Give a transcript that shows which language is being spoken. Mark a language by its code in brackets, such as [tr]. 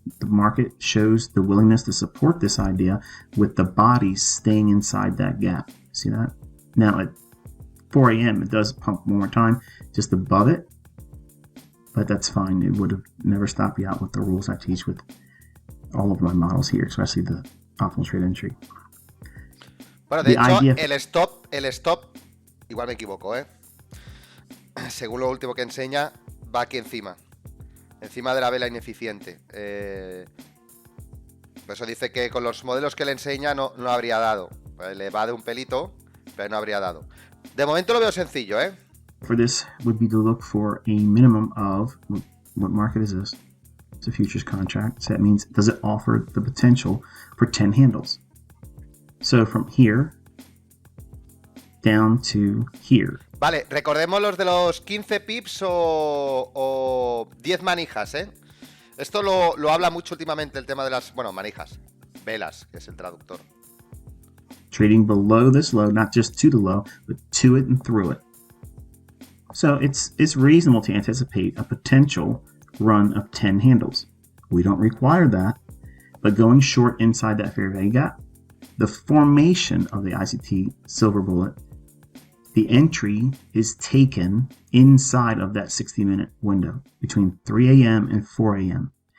[en] The market shows the willingness to support this idea with the body staying inside that gap. See that? Now at 4 a.m. it does pump one more time just above it. But that's fine. It would have never stopped you out with the rules I teach with all of my models here, especially the optimal trade entry. [es] Bueno, de hecho, el stop, igual me equivoco, según lo último que enseña, va aquí encima de la vela ineficiente. Por eso dice que con los modelos que le enseña no habría dado. Le va de un pelito, pero no habría dado. De momento lo veo sencillo, [en] For this would be to look for a minimum of, what market is this? It's a futures contract. So that means, does it offer the potential for 10 handles? So from here down to here. [es] Vale, recordemos los de los 15 pips o 10 manijas, Esto lo habla mucho últimamente el tema de las, manijas, velas, que es el traductor. [en] Trading below this low, not just to the low, but to it and through it. So it's reasonable to anticipate a potential run of 10 handles. We don't require that, but going short inside that fair value gap, the formation of the ICT silver bullet, the entry is taken inside of that 60-minute window between 3 a.m. and 4 a.m.